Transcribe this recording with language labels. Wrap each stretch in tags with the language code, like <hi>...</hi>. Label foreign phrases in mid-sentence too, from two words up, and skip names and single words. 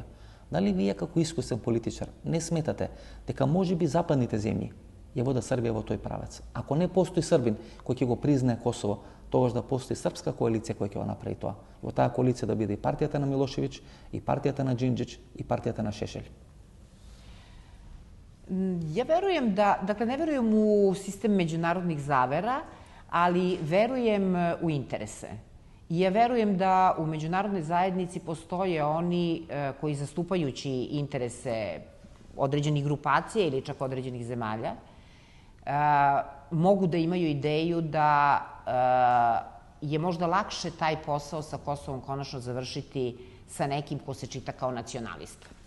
<mk>Дали вие како искусен политичар не сметате дека можеби западните земји ја вода Србија во тој правец? Ако не постои Србин кој ќе го признае Косово, тогаш да постои српска коалиција која ќе го направи тоа. Во таа коалиција да биде и партијата на Милошевич, и партијата на Џинџич, и партијата на Шешел.</mk> <sr>Ja verujem da, dakle ne verujem u sistem međunarodnih zavera, ali verujem u interese. I ja verujem da u međunarodnoj zajednici postoje oni koji zastupajući interese određenih grupacija ili čak određenih zemalja mogu da imaju ideju da je možda lakše taj posao sa Kosovom konačno završiti sa nekim ko se čita kao nacionalista.</sr>